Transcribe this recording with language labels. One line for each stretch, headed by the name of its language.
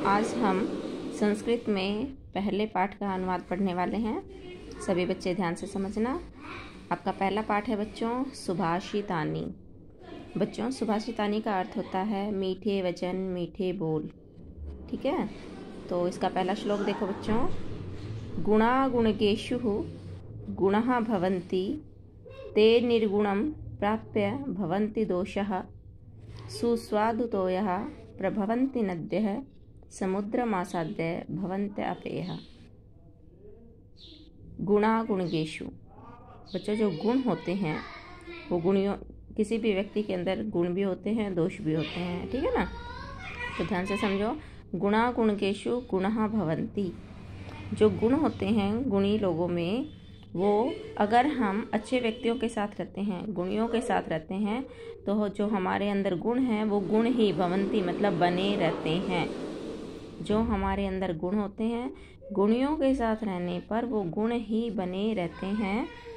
Hindi: आज हम संस्कृत में पहले पाठ का अनुवाद पढ़ने वाले हैं। सभी बच्चे ध्यान से समझना। आपका पहला पाठ है बच्चों सुभाषितानी। बच्चों, सुभाषितानी का अर्थ होता है मीठे वचन मीठे बोल। ठीक है, तो इसका पहला श्लोक देखो बच्चों।
Sanskrit: गुणा गुणकेषु गुणः भवन्ति ते निर्गुणं प्राप्य भवन्ति दोषः सुस्वादुतोयः प्रभवन्ति नद्यः समुद्रमासाद्य भवन्त्य अपेयः। गुणा गुणकेषु।
Hindi: बच्चों, जो गुण होते हैं वो गुणियों, किसी भी व्यक्ति के अंदर गुण भी होते हैं, दोष भी होते हैं। ठीक है ना, तो ध्यान से समझो।
Sanskrit: गुणा गुणकेषु गुणः भवन्ति।
Hindi: जो गुण होते हैं गुणी लोगों में, वो अगर हम अच्छे व्यक्तियों के साथ रहते हैं, गुणियों के साथ रहते हैं, तो जो हमारे अंदर गुण हैं वो गुण ही भवन्ति मतलब बने रहते हैं। जो हमारे अंदर गुण होते हैं गुणियों के साथ रहने पर वो गुण ही बने रहते हैं।